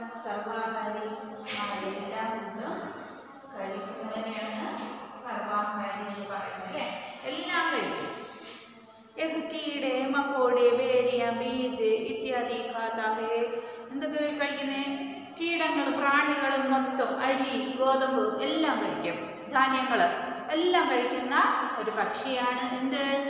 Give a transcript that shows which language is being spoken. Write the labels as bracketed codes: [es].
[ml] സർവാഹാരി എല്ലാം കഴിക്കുന്നതിനെയാണ് സർവാഹാരി എന്ന് പറയുന്നത് അല്ലേ? എല്ലാം കഴിക്കും. [hi] कीड़े मकोड़े बेरिया बीज इत्यादि खाता है. [ml] എന്തൊക്കെ കഴിക്കുന്നത്? കീടങ്ങൾ, പ്രാണികൾ മൊത്തം, അരി, ഗോതമ്പ് എല്ലാം കഴിക്കും. ധാന്യങ്ങൾ എല്ലാം കഴിക്കുന്ന ഒരു പക്ഷിയാണ് എന്ത്?